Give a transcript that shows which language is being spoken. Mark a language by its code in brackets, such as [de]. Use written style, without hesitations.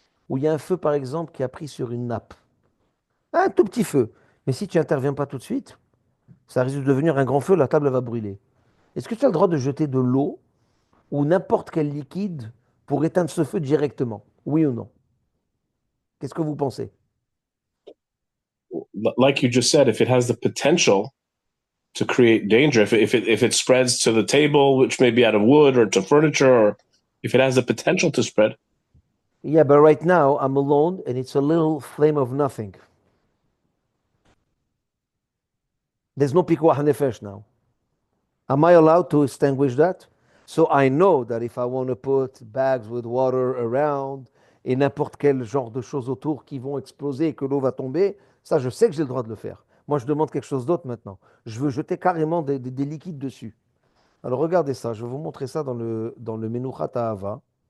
[fr] où il y a un feu, par exemple, qui a pris sur une nappe. Un tout petit feu. Mais si tu n'interviens pas tout de suite, ça risque de devenir un grand feu, la table elle va brûler. Est-ce que tu as le droit de jeter de l'eau ou n'importe quel liquide pour éteindre ce feu directement? Oui ou non? Qu'est-ce que vous pensez? [en] Like you just said, if it has the potential to create danger, if it spreads to the table, which may be out of wood, or to furniture, or if it has the potential to spread. Yeah, but right now I'm alone and it's a little flame of nothing. There's no pikuach nefesh now. Am I allowed to extinguish that? So I know that if I want to put bags with water around [fr] et n'importe quel genre de choses autour qui vont exploser et que l'eau va tomber, ça je sais que j'ai le droit de le faire. Moi je demande quelque chose d'autre maintenant. Je veux jeter carrément des liquides dessus. Alors regardez ça, je vais vous montrer ça dans le Menuchat Ahava.